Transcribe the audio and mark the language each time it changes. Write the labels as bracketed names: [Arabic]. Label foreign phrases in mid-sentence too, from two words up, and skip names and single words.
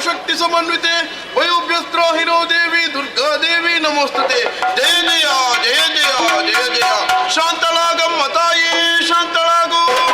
[Sanskrit] ಶಕ್ತಿ ಸಮನ್ವಿತೆ ವಯೋಭ್ಯಸ್ತ್ರಾಹಿರೋ ದೇವಿ ದುರ್ಗಾ ದೇವಿ ನಮೋಸ್ತುತೆ. ಜಯ ಜಯ ಜಯ ಜಯ ಜಯ ಜಯ. [Kannada] ಶಾಂತಳಾಗಮ್ಮ ತಾಯಿ ಶಾಂತಳಾಗು.